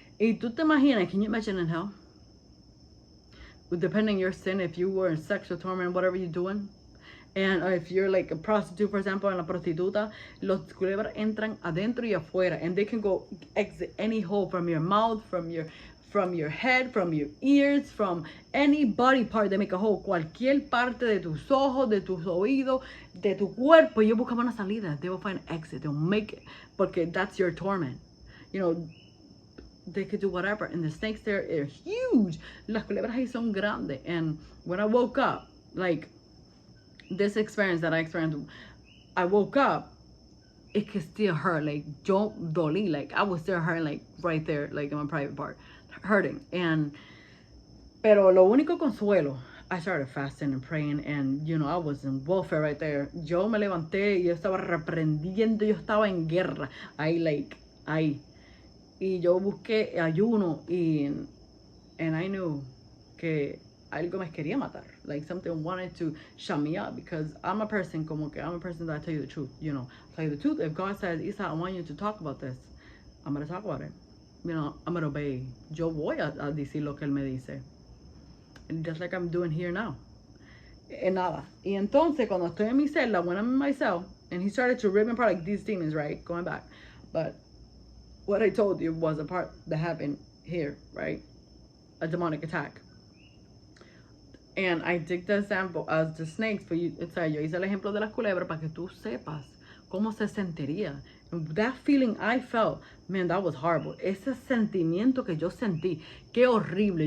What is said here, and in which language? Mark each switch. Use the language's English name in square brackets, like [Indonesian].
[Spanish] Y tú te imaginas, [English] can you imagine in hell? Depending on your sin, if you were in sexual torment, whatever you're doing, and if you're like a prostitute, for example, [Spanish] en la prostituta, los culebras entran adentro y afuera, [English] and they can go exit any hole from your mouth, from your head, from your ears, from any body part. They make a hole, [Spanish] cualquier parte de tus ojos, de tus oídos, de tu cuerpo. Ellos buscan una salida. [English] They will find an exit. They'll make it, porque that's your torment. You know, they could do whatever. And the snakes there are huge. [Spanish] Las culebras ahí son grandes. [English] And when I woke up, like, this experience that I experienced, I woke up, it could still hurt. Like, [Spanish] yo dolí. [English] Like, I was still hurting, like, right there, like, in my private part, hurting. And, [Spanish] pero lo único consuelo, [English] I started fasting and praying, and, you know, I was in warfare right there. [Spanish] Yo me levanté, yo estaba reprendiendo, yo estaba en guerra. Ahí. Y yo busqué ayuno, [English] and I knew [Spanish] que algo me quería matar. [English] Like, something wanted to shut me up, because I'm a person that I tell you the truth, you know. Tell you the truth. If God says, Isa, I want you to talk about this, I'm going to talk about it. You know, I'm going to obey. [Spanish] Yo voy a decir lo que él me dice. [English] And just like I'm doing here now. And nada. [Spanish] Y entonces, cuando estoy en mi celda, [English] when I'm in my cell, and he started to rip me apart, like these demons, right? Going back. But what I told you was a part that happened here, right? A demonic attack. And I did the example as the snakes, but [Spanish] yo hice el ejemplo de las culebras para que tú sepas cómo se sentiría. [English] And that feeling I felt, man, that was horrible. [Spanish] Ese sentimiento que yo sentí, qué horrible.